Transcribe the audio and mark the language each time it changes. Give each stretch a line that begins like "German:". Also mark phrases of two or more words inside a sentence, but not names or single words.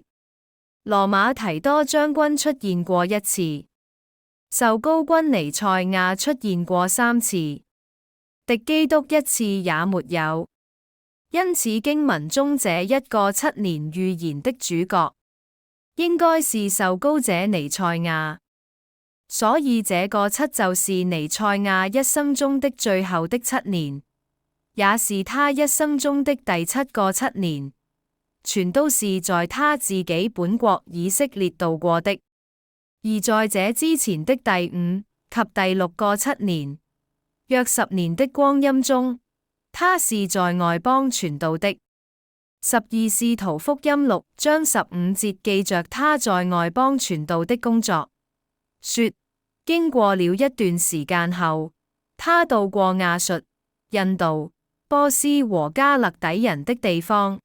Chinese: 羅馬提多將軍出現過1次，受膏君彌賽亞出現過3次，敵基督1次也沒有。因此經文中這一個7年預言的主角，應該是受膏者彌賽亞。所以這個7就是彌賽亞一生中的最後的7年，也是他一生中的第7個7年，全都是在他自己本國以色列度過的。而在這之前的第5及第6個7年，約10年的光陰中，他是在外邦傳道的。12使徒福音6章15節記着他在外邦傳道的工作，說經過了一段時間後，他到過亞述、印度、波斯和加勒底人的地方。